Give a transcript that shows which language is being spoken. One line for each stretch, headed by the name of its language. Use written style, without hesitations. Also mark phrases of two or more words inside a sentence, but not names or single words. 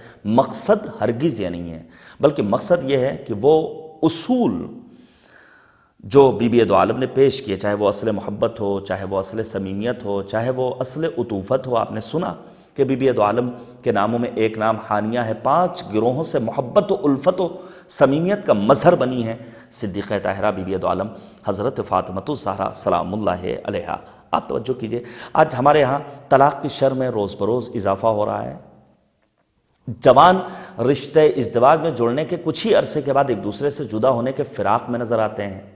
Urdu: مقصد ہرگز یہ نہیں ہے، بلکہ مقصد یہ ہے کہ وہ اصول جو بی بی دو عالم نے پیش کیے، چاہے وہ اصل محبت ہو، چاہے وہ اصل صمیمیت ہو، چاہے وہ اصل عطوفت ہو۔ آپ نے سنا کہ بی بی دو عالم کے ناموں میں ایک نام ہانیہ ہے، 5 گروہوں سے محبت و الفت و صمیمیت کا مظہر بنی ہے صدیقہ طاہرہ بی بی دو عالم حضرت فاطمۃ الزہرا سلام اللہ علیہا۔ آپ توجہ کیجئے، آج ہمارے ہاں طلاق کی شرح میں روز بروز اضافہ ہو رہا ہے۔ جوان رشتے ازدواج میں جڑنے کے کچھ ہی عرصے کے بعد ایک دوسرے سے جدا ہونے کے فراق میں نظر آتے ہیں۔